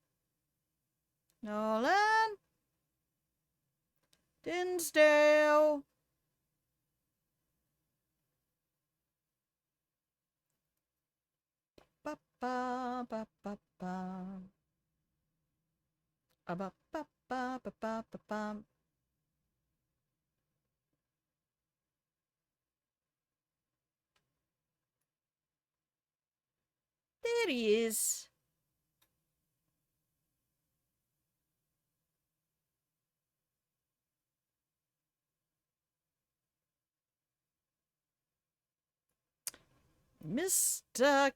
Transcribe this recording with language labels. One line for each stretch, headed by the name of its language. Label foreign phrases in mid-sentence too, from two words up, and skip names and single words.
English: Nolan! Dinsdale! Ba ba ba ba ba. Ba ba ba ba ba ba ba. There he is. Mr.